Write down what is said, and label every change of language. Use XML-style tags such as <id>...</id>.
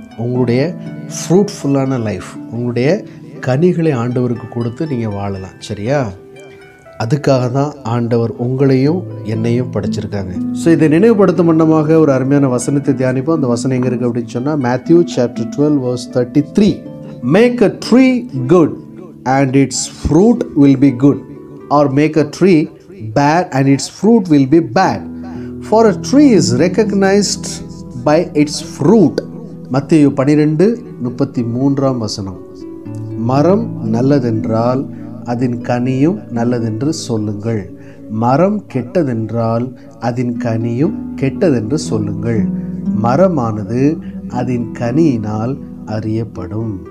<ta>உங்களுடைய ஃப்ரூட்ஃபுல்லான லைஃப், உங்களுடைய கனிகளை ஆண்டவருக்கு கொடுத்து நீங்கள் வாழலாம், சரியா? அதுக்காக தான் ஆண்டவர் உங்களையும் என்னையும் படைச்சிருக்காங்க. ஸோ இதை நினைவுபடுத்தும் வண்ணமாக ஒரு அருமையான வசனத்தை தியானிப்போம். அந்த வசனம் எங்கே இருக்குது அப்படின்னு சொன்னால்</ta> <en>Matthew chapter 12 verse 33. Make a tree good and its fruit will be good, or make a tree bad and its fruit will be bad. For a tree is recognized by its fruit.</en> <ta>மத்தேயு 12:33 வசனம். மரம் நல்லதென்றால் அதன் கனியும் நல்லதென்று சொல்லுங்கள், மரம் கெட்டதென்றால் அதன் கனியும் கெட்டதென்று சொல்லுங்கள், மரமானது அதன் கனியினால் அறியப்படும்.</ta>